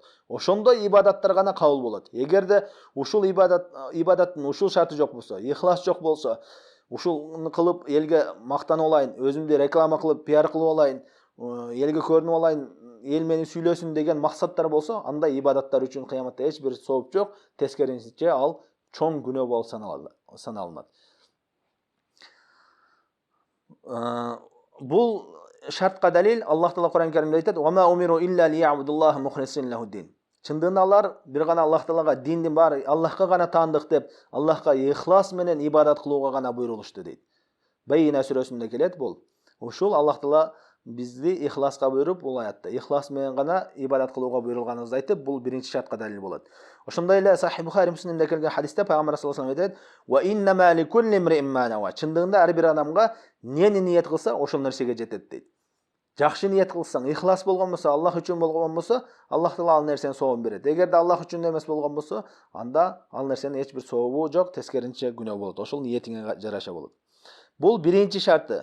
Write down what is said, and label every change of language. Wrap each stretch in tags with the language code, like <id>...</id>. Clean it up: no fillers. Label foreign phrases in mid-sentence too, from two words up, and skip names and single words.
<ky>Ошондой ибадаттар гана кабыл болот. Эгерде ушул ибадаттын ушул шарты жок болсо, ихлас жок болсо, ушуну кылып элге мактанып алайын, өзүмдү реклама кылып, пиар кылып алайын, элге көрүнүп алайын, эл мени сүйлөсүн деген максаттар болсо, андай ибадаттар үчүн кыяматта эч бир сооп жок, тескерисинче ал чоң күнөө болуп саналынат. Бул шартка далил Аллах Таала Куран Каримде айтат:</ky> <ar>"وما أمروا إلا ليعبدوا الله مخلصين له الدين."</ar> <ky>Чындыгында алар бир гана Аллах Таалага диндин баары Аллахка гана таандык деп, Аллахка ихлас менен ибадат кылууга гана буйрулушту дейт. Бейна сүрөсүндө келет бул. Ушул Аллах Таала бизди ихласка буйруп, бул аятта ихлас менен гана ибадат кылууга буйрулганыбызды айтып, бул биринчи шартка далил болот. Ошондой эле Сахих Бухари Муслимде келген хадисте пайгамбар</ky> <ar>صلى الله عليه وسلم</ar> <ky>айтат:</ky> <ar>"وإنما لكل امرئ ما نوى."</ar> <ky>Чындыгында ар бир адамга нени ниет кылса, ошол нерсеге жетет дейт. Жакшы ниет кылсаң, ихлас болгон болсо, Аллах үчүн болгон болсо, Аллах Таала ал нерсени сообун берет. Эгерде Аллах үчүн эмес болгон болсо, анда ал нерсенин эч бир сообу жок, тескерисинче күнөө болот. Ошол ниетиңе жараша болот. Бул биринчи шарты.</ky>